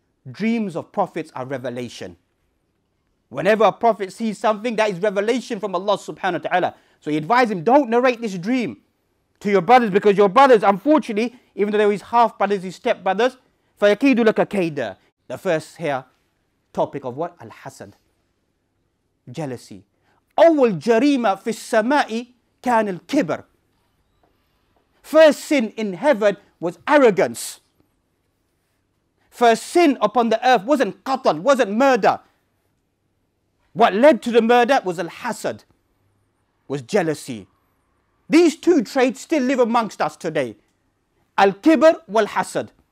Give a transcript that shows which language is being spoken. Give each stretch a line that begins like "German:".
English: Dreams of prophets are revelation. Whenever a prophet sees something, that is revelation from Allah subhanahu wa ta'ala. So he advised him, don't narrate this dream to your brothers, because your brothers, unfortunately, even though they were his half brothers, his step brothers,
Arabic: فَيَكِيدُ لَكَ كَيْدًا.
English: The first here, topic of what? Al-hasad. Jealousy.
Arabic: أول جريمة في السماء كان الكبر.
English: First sin in heaven was arrogance. First sin upon the earth wasn't qatl, wasn't murder. What led to the murder was al-hasad, was jealousy. These two traits still live amongst us today. Al-kibr wal-hasad.